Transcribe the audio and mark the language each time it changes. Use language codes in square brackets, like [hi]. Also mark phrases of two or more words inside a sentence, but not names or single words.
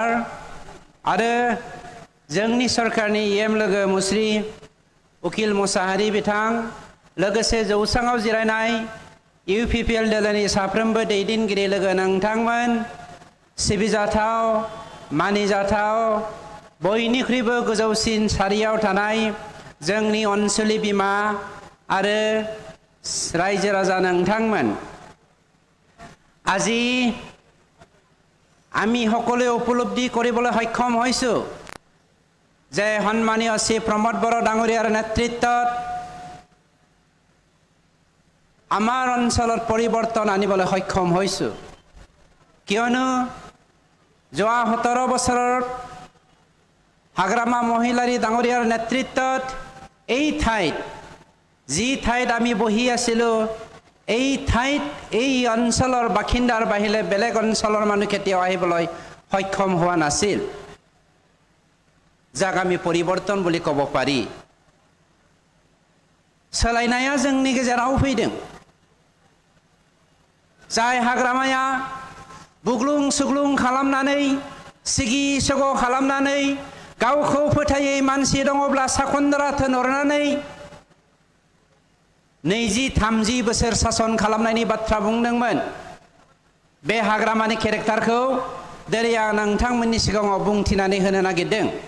[brx] आरो जोंनि सरकारनि एम लोगो मुस्रि उकिल मुसाहारि बिथां, लोगोसे जौसाङाव जिरायनाय इउपिपिएल दोलोनि साफ्रोमबो दैदेनगिरि लोगो नोंथांमोन, सिबिजाथाव मानिजाथाव बयनिख्रुइबो गोजौसिन सारियाव थानाय जोंनि अनसुलि बिमा आरो रायजो राजा नोंथांमोन, [as] আজি আমি সকলে উপলব্ধি কৰিবলৈ সক্ষম হৈছো যে সন্মানীয় শ্ৰী প্ৰমদ বড়ো ডাঙৰীয়াৰ নেতৃত্বত আমাৰ অঞ্চলত পৰিৱৰ্তন আনিবলৈ সক্ষম হৈছো। কিয়নো যোৱা 17 বছৰত হাগ্ৰামা মহিলাৰী ডাঙৰীয়াৰ নেতৃত্বত এই ঠাইত যি ঠাইত আমি বহি আছিলো এই ঠাইত এই অঞ্চলৰ বাসিন্দাৰ বাহিৰে বেলেগ অঞ্চলৰ মানুহ কেতিয়াও আহিবলৈ সক্ষম হোৱা নাছিল, যাক আমি পৰিৱৰ্তন বুলি ক'ব পাৰি। [brx] सोलायनाया जोंनि गेजेराव फैदों। जाय हाग्रामाया बुग्लुं सुग्लुं खालामनानै सिगि सग' खालामनानै गावखौ फोथायै मानसि दङब्ला साखनद्रा थोनहरनानै 20-30 बोसोर सासन खालामनायनि बाथ्रा बुंदोंमोन, बे हाग्रामानि केरेक्टारखौ दिनै आं नोंथांमोननि सिगाङाव बुंथिनानै होनो नागिरदों।